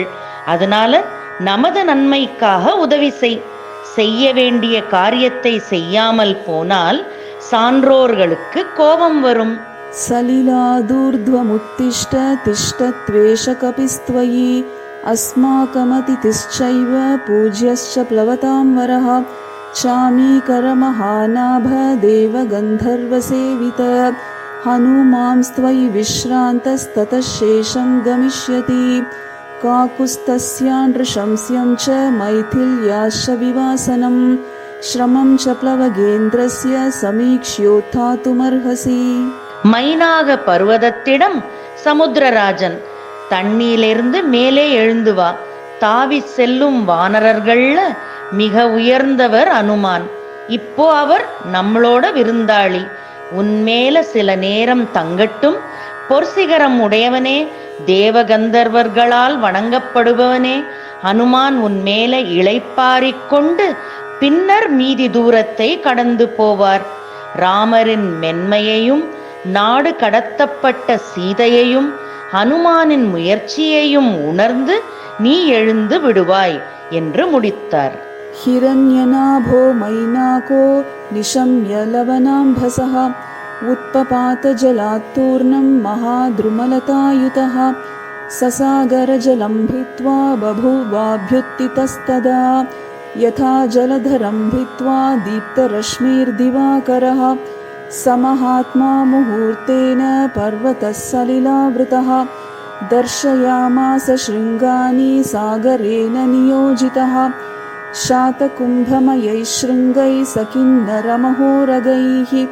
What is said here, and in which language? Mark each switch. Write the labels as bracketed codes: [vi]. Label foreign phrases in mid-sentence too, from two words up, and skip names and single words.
[ta] அதனால நமது நன்மைக்காக உதவி செய்ய வேண்டிய காரியத்தை செய்யாமல் போனால் சான்றோர்களுக்கு கோபம் வரும். [sa] सलिलादूर्ध्वमुत्तिष्ठ तिष्ठत्वेष कपिस्त्वयि अस्माकमतिथिश्चैव पूज्यश्च प्लवतां वरः चामीकरमहानाभ देवगन्धर्वसेवित हनुमांस्त्वयि विश्रान्तस्ततः शेषं गमिष्यति काकुस्तस्यानृशंस्यं च मैथिल्याश्च विवासनं श्रमं च प्लवगेन्द्रस्य समीक्ष्योत्थातुमर्हसि. [ta] மைனாக பர்வதத்திடம் சமுத்திரராஜன், தண்ணீரிலிருந்து மேலே எழுந்து வா. தாவி செல்லும் வானரர்கள்ல மிக உயர்ந்தவர் அனுமான். இப்போ அவர் நம்மளோட விருந்தாளி. உன்மேல சில நேரம் தங்கட்டும். பொற்சிகரம் உடையவனே, தேவகந்தர்வர்களால் வணங்கப்படுபவனே, ஹனுமான் உன்மேல இளைப்பாரிக்கொண்டு பின்னர் மீதி தூரத்தை கடந்து போவார். ராமரின் மென்மையையும் நாடு கடத்தப்பட்ட சீதையையும் ஹனுமானின் முயற்சியையும் உணர்ந்து நீ எழுந்து விடுவாய் என்று முடித்தார். [sa] हिरण्यनाभो मैनाको निशम्य लवनाम्भसः उत्पपातजलात्तूर्णं महाद्रुमलतायुतः ससागरजलं भित्त्वा बभूवाभ्युत्थितस्तदा यथा जलधरं भित्त्वा दीप्तरश्मिर्दिवाकरः समहात्मा मुहूर्तेन पर्वतः सलिलावृतः दर्शयामास शृङ्गानि सागरेण नियोजितः शातकुम्भमयैः शृङ्गैः सकिन्नरमहोरगैः